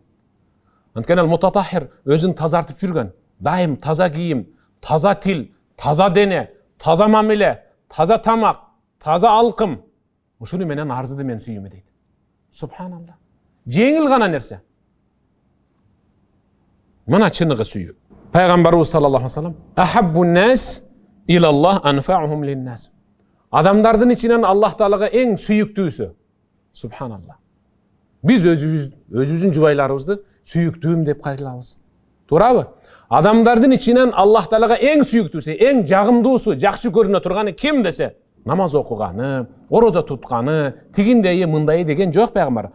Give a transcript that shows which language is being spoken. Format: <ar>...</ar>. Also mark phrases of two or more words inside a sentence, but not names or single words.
<ky>Анткени ал мутатаххир, өзүн тазартып жүргөн, дайым таза кийим, таза тил, таза дене, таза мамиле, таза тамак, таза алкым. Ушуну менен арзыды мен сүйүүмө дейт. Субханалла. Жеңил гана нерсе. Мына чыныгы сүйүү.</ky> <ar>Пайгамбарыбыз صلى الله عليه وسلم أحب الناس إلى الله أنفعهم للناس.</ar> <ky>Адамдардын ичинен Аллах Таалага эң сүйүктүүсү. Субханалла. Биз өзүбүздүн жубайларыбызды сүйүктүүм деп кайрылабыз. Туурабы? Адамдардын ичинен Аллах Таалага эң сүйүктүүсү, эң жагымдуусу, жакшы көрүнө турганы ким десе, намаз окуганы, орозо тутканы, тигиндейи, мындайы деген жок пайгамбар.</ky>